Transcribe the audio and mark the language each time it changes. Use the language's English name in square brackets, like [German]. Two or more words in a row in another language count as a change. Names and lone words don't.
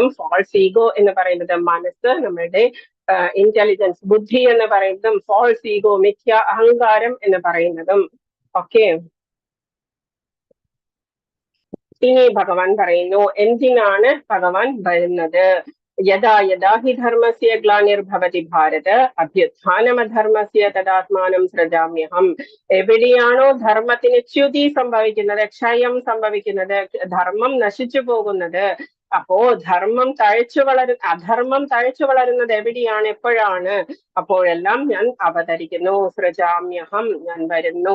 [English] false ego [Malayalam] എന്ന് പറയുന്നത് മനസ്സ്, നമ്മളുടെ ഇന്റലിജൻസ് ബുദ്ധി എന്ന് പറയുന്നതും. [English] false ego [Malayalam] മിഥ്യ അഹങ്കാരം എന്ന് പറയുന്നതും. ഓക്കെ, ഇനി ഭഗവാൻ പറയുന്നു എന്തിനാണ് ഭഗവാൻ വരുന്നത്. [Sanskrit] യഥാ യഥാ ഹി ധർമ്മസ്യ ഗ്ലാനിർഭവതി ഭാരത അഭ്യുത്ഥാനമധർമ്മസ്യ തദാത്മാനം സൃജാമ്യഹം. [Malayalam] എവിടെയാണോ ധർമ്മത്തിന് ച്യുതി സംഭവിക്കുന്നത്, ക്ഷയം സംഭവിക്കുന്നത്, ധർമ്മം നശിച്ചു പോകുന്നത്, അപ്പോ ധർമ്മം അധർമ്മം തഴച്ചു വളരുന്നത് എവിടെയാണ്, എപ്പോഴാണ്? അപ്പോഴെല്ലാം ഞാൻ അവതരിക്കുന്നു. സൃജാമ്യഹം, ഞാൻ വരുന്നു.